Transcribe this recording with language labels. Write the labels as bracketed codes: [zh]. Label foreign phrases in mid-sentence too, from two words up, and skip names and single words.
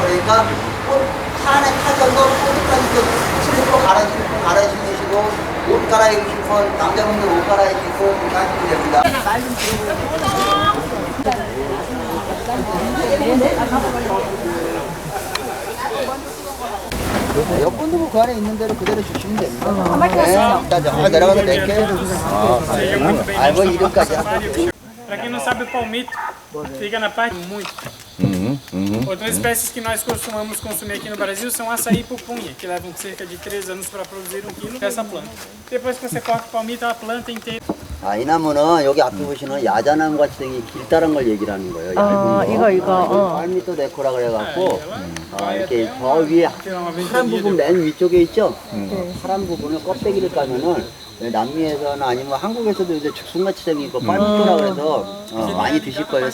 [ko] 그러니까 차 안에 타셔서 포트까지 슬리퍼 갈아신으시고 옷 갈아입으실 건 남자분들 옷 갈아입으시고 그렇게 하시면 됩니다. 여권도 뭐 그 안에 있는 대로 그대로 주시면 됩니다. 일단 내려가서 낼게. 뭐 이름까지. [pt] Para quem não sabe, o palmito fica na parte muito. Outras espécies que nós costumamos consumir aqui no Brasil são açaí e pupunha, que levam cerca de 3 anos para produzir 1 quilo dessa planta. Depois que você corta o palmito, a planta inteira. [ko] 이 나무는 여기 앞에 보시는 야자나무 같이 생긴 길다란 걸 얘기를 하는 거예요. 얇은 거. 이거. 팔미토 데코라 그래갖고 이렇게 저 위에 파란 부분 맨 위쪽에 있죠? 파란 부분을 껍데기를 까면은 남미에서는 아니면 한국에서도 이제 죽순같이 생긴 거 팔미토라 그래서 많이 드실 거예요.